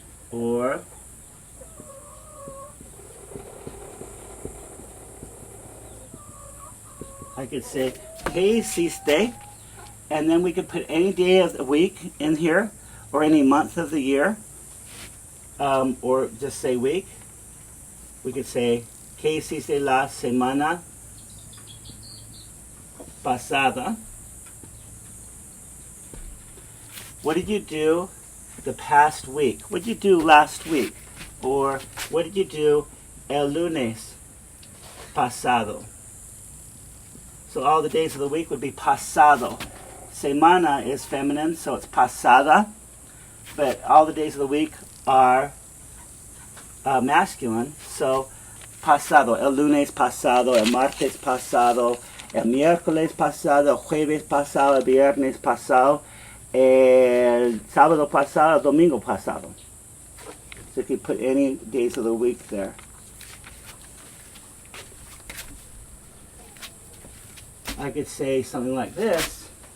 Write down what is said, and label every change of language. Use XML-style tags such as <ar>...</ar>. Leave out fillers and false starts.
<en>Or I could say,</en> <es>¿qué hiciste?</es> <en>And then we could put any day of the week in here, or any month of the year, or just say week. We could say,</en> <es>¿qué hiciste la semana pasada?</es> <en>What did you do the past week? What did you do last week? Or what did you do</en> <es>el lunes pasado?</es> <en>So all the days of the week would be pasado. Semana is feminine, so it's pasada. But all the days of the week are masculine.</en> <es>So pasado, el lunes pasado, el martes pasado, el miércoles pasado, el jueves pasado, el viernes pasado, el sábado pasado, el domingo pasado.</es> <en>So you could put any days of the week there. I could say something like this.</en>